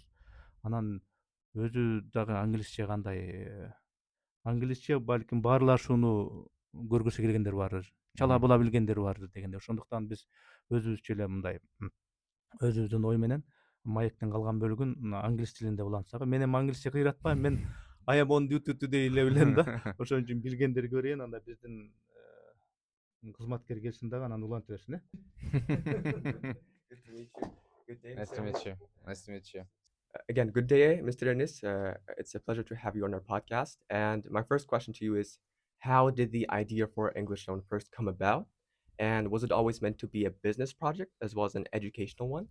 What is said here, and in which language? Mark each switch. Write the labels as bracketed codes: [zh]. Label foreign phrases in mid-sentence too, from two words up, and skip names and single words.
[ky] Анан өзү дагы англисче кандай? Англисче балким баарлар ушуну көргүсү келгендер бар, чала була билгендер бар дегенде. Ошондуктан биз өзүбүзчө эле мындай өзүбүздүн ой менен маектин калган бөлүгүн англис тилинде улантсак. Мен эми англисче кыйратпайм, мен [en] I am on duty today [ky] эле билем да. Ошон үчүн билгендерге берейин, анда биздин кызматкер келсин дагы анан уланта берсин, э? [en] Good to meet you. Good day. Nice to meet you. Nice to meet you. Again, good day, Mr. Ernis. It's a pleasure to have you on our podcast. And my first question to you is, how did the idea for English Zone first come about? And was it always meant to be a business project as well as an educational one?